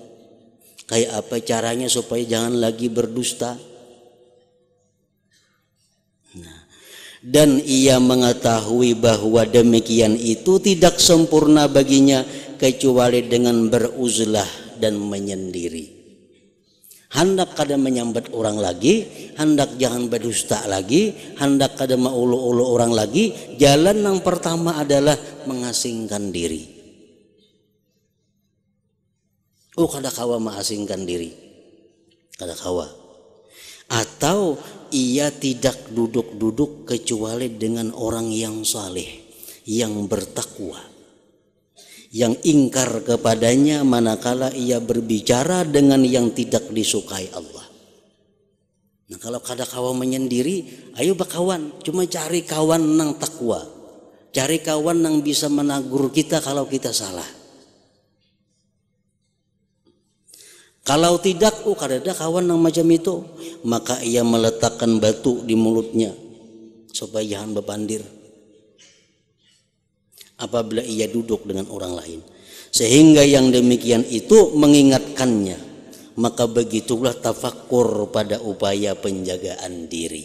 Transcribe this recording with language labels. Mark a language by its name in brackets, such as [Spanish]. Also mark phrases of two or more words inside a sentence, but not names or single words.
[Banjar] Kayak apa caranya supaya jangan lagi berdusta? [Indonesian] Nah, dan ia mengetahui bahwa demikian itu tidak sempurna baginya kecuali dengan beruzlah dan menyendiri. [Banjar] Hendak kada menyambat orang lagi, hendak jangan berdusta lagi, hendak kada maulu-ulu orang lagi. [Indonesian] Jalan yang pertama adalah mengasingkan diri. [Banjar] Kada kawa mengasingkan diri, kada kawa. [Indonesian] atau ia tidak duduk-duduk kecuali dengan orang yang saleh, yang bertakwa, yang ingkar kepadanya manakala ia berbicara dengan yang tidak disukai Allah. [Banjar] Nah kalau kada kawan menyendiri, ayo bakawan, cuma cari kawan nang takwa, cari kawan nang bisa menagur kita kalau kita salah. Kalau tidak, kada ada kawan nang macam itu, [Indonesian] maka ia meletakkan batu di mulutnya supaya jangan berpandir apabila ia duduk dengan orang lain, sehingga yang demikian itu mengingatkannya. Maka begitulah tafakkur pada upaya penjagaan diri.